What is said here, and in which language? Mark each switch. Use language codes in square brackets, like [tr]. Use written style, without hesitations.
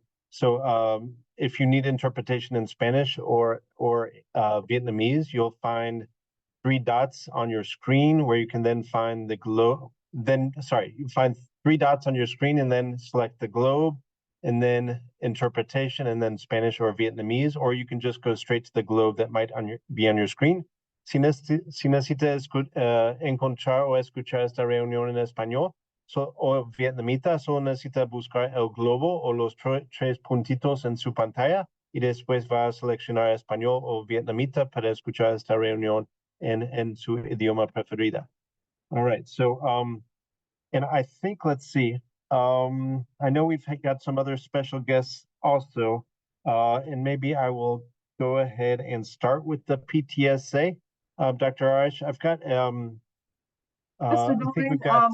[en] So if you need interpretation in Spanish or Vietnamese, you'll find 3 dots on your screen where you can then find the globe. You find 3 dots on your screen and then select the globe and then interpretation, and then Spanish or Vietnamese, or you can just go straight to the globe that might be on your screen. [es] Si necesita encontrar o escuchar esta reunión en español o vietnamita, solo necesita buscar el globo o los tres puntitos en su pantalla y después va a seleccionar español o vietnamita para escuchar esta reunión en su idioma preferida. [en] All right, so and I think, let's see, I know we've got some other special guests also, and maybe I will go ahead and start with the PTSA. Dr. Arish, I've got, I think we've got